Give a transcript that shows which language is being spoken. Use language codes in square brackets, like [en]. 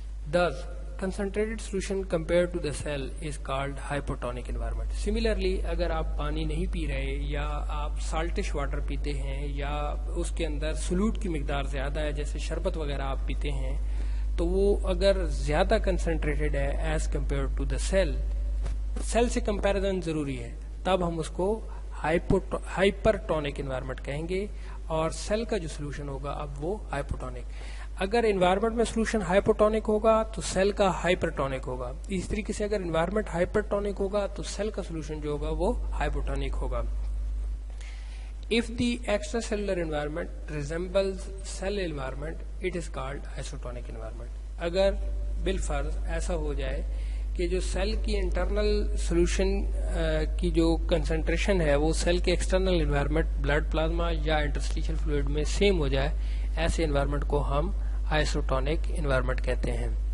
[en] Thus, concentrated solution compared to the cell is called hypotonic environment. [ur] Similarly, اگر آپ پانی نہیں پی رہے یا آپ سالٹش واٹر پیتے ہیں یا اس کے اندر سولوٹ کی مقدار زیادہ ہے, جیسے شربت وغیرہ آپ پیتے ہیں, تو وہ اگر زیادہ کنسنٹریٹڈ ہے as compare to the cell, cell سے کمپیریزن ضروری ہے, تب ہم اس کو ہائپرٹونک انوائرمنٹ کہیں گے, اور سیل کا جو سولوشن ہوگا اب وہ ہائپوٹونک. اگر انوائرمنٹ میں سولوشن ہائپوٹونک ہوگا تو سیل کا ہائپرٹونک ہوگا. اس طریقے سے اگر انوائرمنٹ ہائپرٹونک ہوگا تو سیل کا سولوشن جو ہوگا وہ ہائپوٹونک ہوگا. [en] If the extracellular environment resembles cell environment, it is called isotonic environment. [ur] اگر بالفرض ایسا ہو جائے کہ جو سیل کی انٹرنل سولوشن کی جو کنسنٹریشن ہے وہ سیل کے ایکسٹرنل انوائرمنٹ بلڈ پلازما یا انٹرسٹیشل فلوئڈ میں سیم ہو جائے, ایسے انوائرمنٹ کو ہم آئسوٹونک انوائرمنٹ کہتے ہیں.